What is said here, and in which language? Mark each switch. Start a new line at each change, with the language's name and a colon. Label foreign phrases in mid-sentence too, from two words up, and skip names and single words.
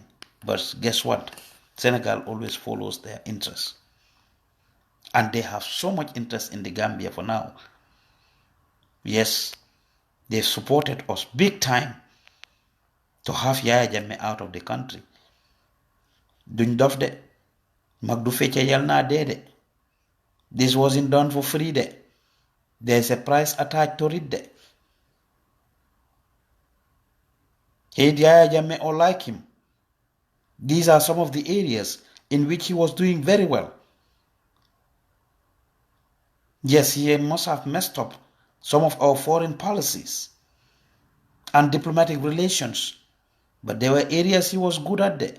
English: But guess what? Senegal always follows their interests. And they have so much interest in the Gambia for now. Yes, they supported us big time to have Yaya Jammeh out of the country.
Wolof: Duñ dof de, mag du fecce yal na dee de.
English: This wasn't done for free de. There's a price attached to it de. Hate Yaya Jammeh or like him, these are some of the areas in which he was doing very well. Yes, he must have messed up some of our foreign policies and diplomatic relations, but there were areas he was good at there.